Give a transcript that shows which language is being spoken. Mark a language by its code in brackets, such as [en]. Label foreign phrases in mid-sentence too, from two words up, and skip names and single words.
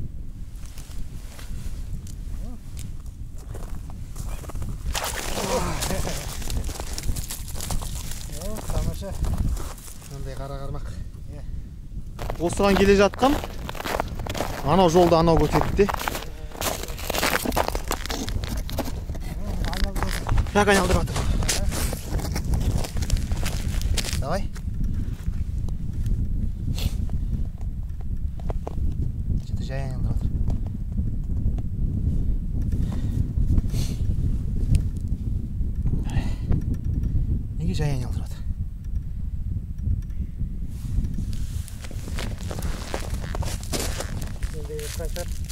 [kk] Тамаша. Мындай қара қармақ. Осыған келе жатқам. Анау жолда анау көтерді. Так айналдырып жатыр. Давай. Что-то жай айналдырып жатыр. Неге жай айналдырып жатыр? Kaçar.